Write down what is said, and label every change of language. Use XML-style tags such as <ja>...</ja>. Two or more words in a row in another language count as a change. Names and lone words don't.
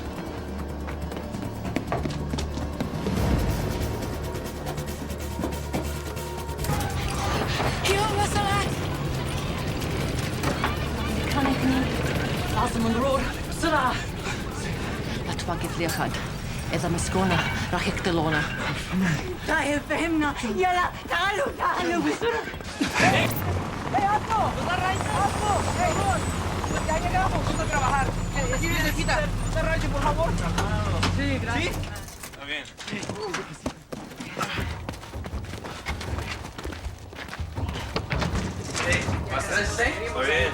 <ar>يلا وصلت. ميكانيكني لازم نروح بسرعة. لا توقف لي أحد. إذا مسكونا راح يقتلونا. طيب فهمنا. يلا تعالوا بسرعة.</ar> <es>¡Hey, Alto! ¡Alto! ¡Hey, ya llegamos! Vamos a trabajar. Sí, necesita. ¿Se rayo, por favor? Sí, gracias. ¿Sí? Está bien. Hey, ¿vas a estar bien? Está bien.</es>